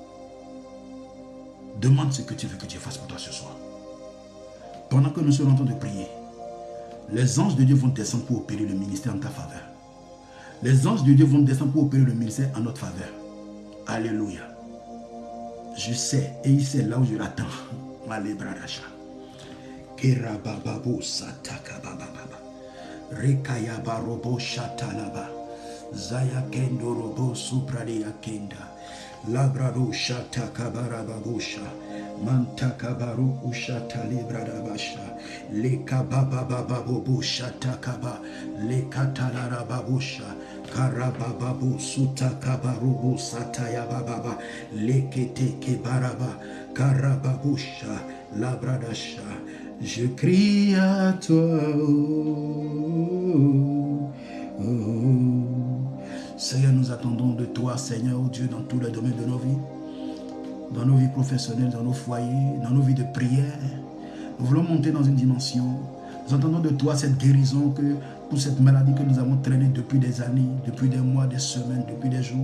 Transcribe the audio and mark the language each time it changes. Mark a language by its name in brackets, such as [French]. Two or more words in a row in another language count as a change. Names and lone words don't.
[French] Demande ce que tu veux que Dieu fasse pour toi ce soir. Pendant que nous sommes en train de prier, les anges de Dieu vont descendre pour opérer le ministère en ta faveur. Les anges de Dieu vont descendre pour opérer le ministère en notre faveur. Alléluia. Je sais, et il sait là où je l'attends. Malebradasha. Kerabababo satakabababa. Rekayabarobo shatalaba. Zaya kendo robo supradia kenda. Labrado shata kabarababosha. Mantakabaru ushata libradabasha. Lekababababo shata kaba. Lekatarababosha. Karabababu suta kabarubu sataya bababa. Lekete kebaraba. Karababosha. Labradasha. Je crie à toi. Seigneur, nous attendons de toi, Seigneur, oh Dieu, dans tous les domaines de nos vies, dans nos vies professionnelles, dans nos foyers, dans nos vies de prière. Nous voulons monter dans une dimension. Nous attendons de toi cette guérison que pour cette maladie que nous avons traînée depuis des années, depuis des mois, des semaines, depuis des jours.